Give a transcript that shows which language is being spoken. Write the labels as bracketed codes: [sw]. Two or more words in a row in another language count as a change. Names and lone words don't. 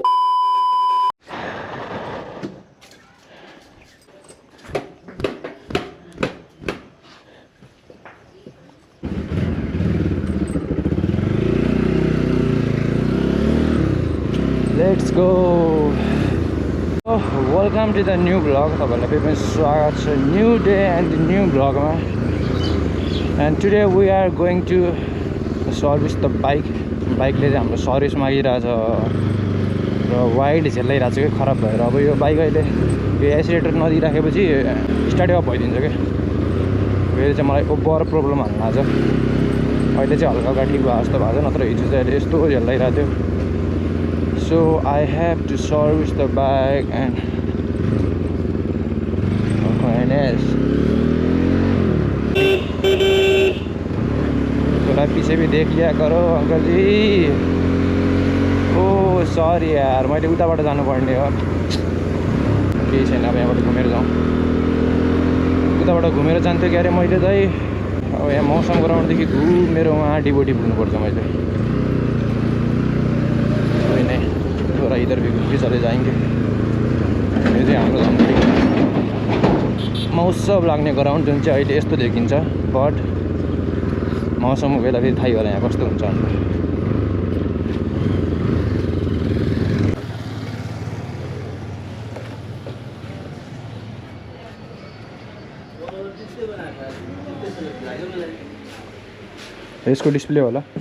[en] let's go welcome to the new vlog [ne] तपाईँहरूलाई फेरि पनि स्वागत छ [en] new day and new vlogma and today we are going to service the [ne] बाइकले चाहिँ हाम्रो सर्भिस मागिरहेछ र वाइड झेल्लाइरहेको छ कि खराब भएर अब यो बाइक अहिले यो एक्सिलेटर नदिइराखेपछि स्टार्टै अफ भइदिन्छ क्या फेरि चाहिँ मलाई [en] over problem [ne] हाल्नु आज अहिले चाहिँ हल्का हल्का ठिक भयो जस्तो भएको छ नत्र हिजो चाहिँ अहिले यस्तो झेल्लाइरहेको थियो [en] So I have to service the bike and [hi] थोड़ा पीछे भी देख लिया करो अंकल जी [ne] ओह सॉरी यार मैले उताबाट जानुपर्ने हो केही छैन अब यहाँबाट घुमेर जाउँ उताबाट घुमेर जान्थ्यो कि अरे मैले चाहिँ अब यहाँ मौसम ग्राउन्डदेखि घुमेर वहाँ डिबोटी पुग्नुपर्छ मैले [hi] थोड़ा इधर भी चले जाएंगे [ne] यो चाहिँ हाम्रो झन्डै महोत्सव लाग्ने ग्राउन्ड जुन चाहिँ अहिले यस्तो देखिन्छ बट मौसमको बेला फेरि थाहै होला यहाँ कस्तो हुन्छ यसको डिस्प्ले होला